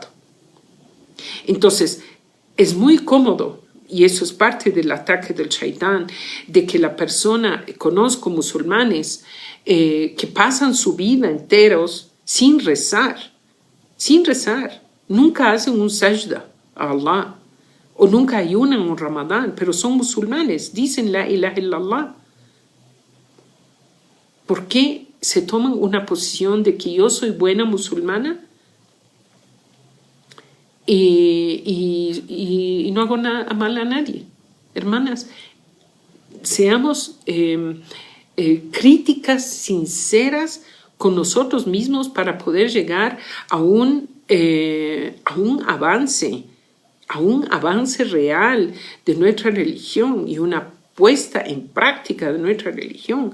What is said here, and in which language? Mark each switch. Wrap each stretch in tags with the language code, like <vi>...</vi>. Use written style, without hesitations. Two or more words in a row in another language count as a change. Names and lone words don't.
<es>Entonces, es muy cómodo, y eso es parte del ataque del shaitán, de que la persona, conozco musulmanes que pasan su vida enteros sin rezar, nunca hacen un sajda a Allah, o nunca ayunan un Ramadán, pero son musulmanes, dicen</es> <ar>لا إله إلا الله.</ar> <es>¿Por qué se toman una posición de que yo soy buena musulmana y no hago nada mal a nadie? Hermanas, seamos críticas sinceras con nosotros mismos para poder llegar a un avance real de nuestra religión y una puesta en práctica de nuestra religión.</es>